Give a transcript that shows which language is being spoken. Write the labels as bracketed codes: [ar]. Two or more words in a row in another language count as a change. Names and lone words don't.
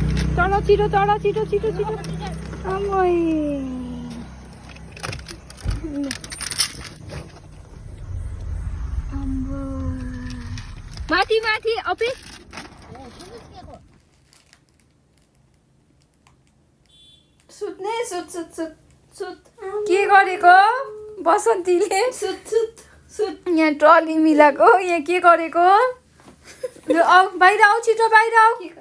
[ne] चढ छिटो चढ छिटो छिटो छिटो आमै माथि माथि अपे सुत्ने सुत सुत सुत सुत के गरेको बसन्तीले सुत सुत सुत यहाँ ट्रली मिलाएको यहाँ के गरेको आऊ बाहिर आऊ छिटो बाहिर आऊ